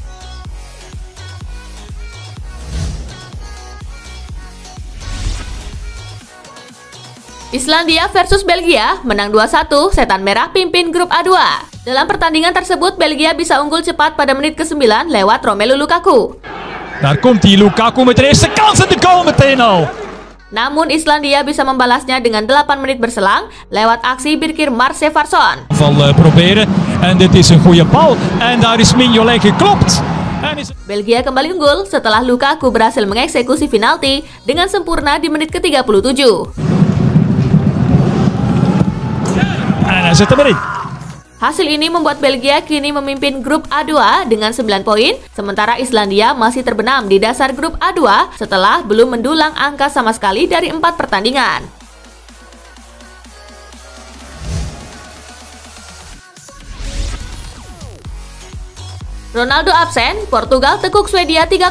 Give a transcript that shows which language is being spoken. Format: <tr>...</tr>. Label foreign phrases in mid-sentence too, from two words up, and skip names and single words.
<id>Islandia versus Belgia menang 2-1, Setan Merah pimpin grup A2. Dalam pertandingan tersebut, Belgia bisa unggul cepat pada menit ke-9 lewat Romelu Lukaku.</id> <nl>Daar komt hij, Lukaku met de eerste kans en de goal meteen al.</nl> <id>Namun Islandia bisa membalasnya dengan 8 menit berselang lewat aksi Birkir Marsevarsson.</id> <nl>Proberen en dit is een goede bal en daar is Mignolet geklopt.</nl> <id>Belgia kembali unggul setelah Lukaku berhasil mengeksekusi penalti dengan sempurna di menit ke-37.</id> <nl>En hij zet hem erin.</nl> <id>Hasil ini membuat Belgia kini memimpin grup A2 dengan 9 poin, sementara Islandia masih terbenam di dasar grup A2 setelah belum mendulang angka sama sekali dari 4 pertandingan. Ronaldo absen, Portugal tekuk Swedia 3-0.</id>